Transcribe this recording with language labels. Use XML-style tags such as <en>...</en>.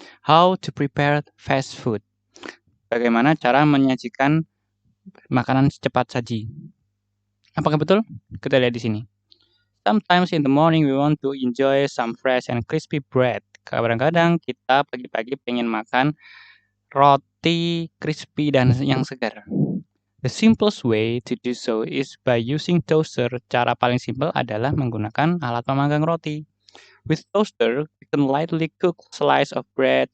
<en>How to prepare fast food.</en> <id>Bagaimana cara menyajikan makanan cepat saji. Apakah betul? Kita lihat di sini.</id> <en>Sometimes in the morning we want to enjoy some fresh and crispy bread.</en> <id>Kadang-kadang kita pagi-pagi pengen makan roti crispy dan yang segar.</id> <en>The simplest way to do so is by using toaster.</en> <id>Cara paling simpel adalah menggunakan alat pemanggang roti.</id> <en>With toaster, we can lightly cook slice of bread.</en>